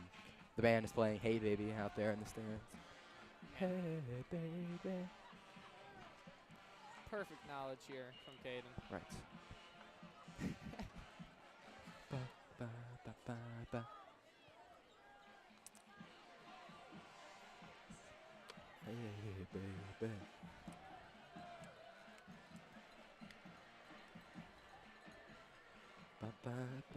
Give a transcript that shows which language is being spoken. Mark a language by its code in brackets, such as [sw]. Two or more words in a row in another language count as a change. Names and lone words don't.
[en] The band is playing Hey Baby out there in the stands. Hey baby. Perfect knowledge here from Caden. Right. Ba, ba, ba, ba, ba. Hey baby. Ba, ba, ba.